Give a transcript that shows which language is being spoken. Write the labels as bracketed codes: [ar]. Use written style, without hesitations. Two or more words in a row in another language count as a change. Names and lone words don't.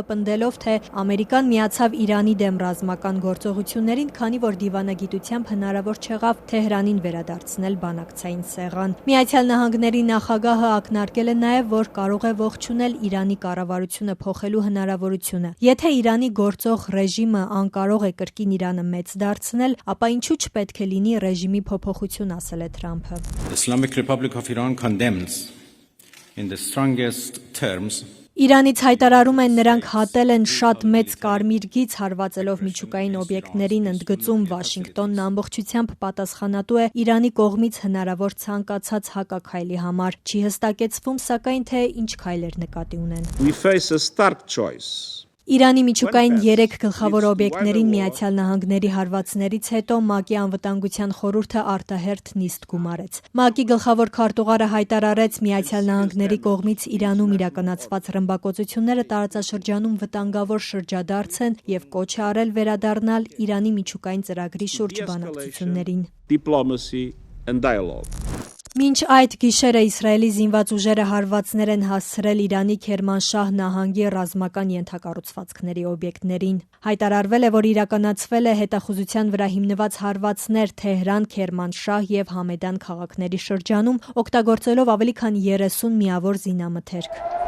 [hy] պնդելով, թե Ամերիկան միացավ Իրանի դեմ ռազմական գործողություններին, քանի որ դիվանագիտությամբ հնարավոր չեղավ Թեհրանին վերադարձնել բանակցային սեղան։ Միացյալ Նահանգների նախագահը ակնարկել է նաև, որ կարող է ողջունել Իրանի կառավարությունը փոխելու հնարավորությունը։ Եթե Իրանի գործող ռեժիմը անկարող է կրկին Իրանը մեծ դարձնել, ապա ինչու չպետք է լինի ռեժիմի փոփոխություն, ասել է Թրամփը։ [en] Islamic Republic of Iran condemns in the strongest terms. [hy] Իրանից հայտարարում են, նրանք հատել են շատ մեծ կարմիր գիծ, հարվածելով միջուկային օբյեկտներին, ընդգծում Վաշինգտոնն ամբողջությամբ պատասխանատու է Իրանի կողմից հնարավոր ցանկացած հակաքայլի համար։ Չի հստակեցվում, սակայն, թե ինչ քայլեր նկատի ունեն։ [en] We face a stark choice. [hy] Իրանի միջուկային 3 գլխավոր օբյեկտներին Միացյալ Նահանգների հարվածներից հետո ՄԱԿ-ի անվտանգության խորհուրդը արտահերթ նիստ գումարեց։ ՄԱԿ-ի գլխավոր քարտուղարը հայտարարեց, Միացյալ Նահանգների կողմից Իրանում իրականացված ռմբակոծությունները տարածաշրջանում վտանգավոր շրջադարձ են և կոչ է արել վերադառնալ Իրանի միջուկային ծրագրի շուրջ բանակցություններին։ [en] Diplomacy and dialogue. [hy] Մինչ այդ գիշերը Իսրայելի զինված ուժերը հարվածներ են հասցրել Իրանի Քերմանշահ նահանգի ռազմական ենթակառուցվածքների օբյեկտներին։ Հայտարարվել է, որ իրականացվել է հետախուզության վրա հիմնված հարվածներ Թեհրան, Քերմանշահ և Համեդան քաղաքների շրջանում, օգտագործելով ավելի քան 30 միավոր զինամթերք։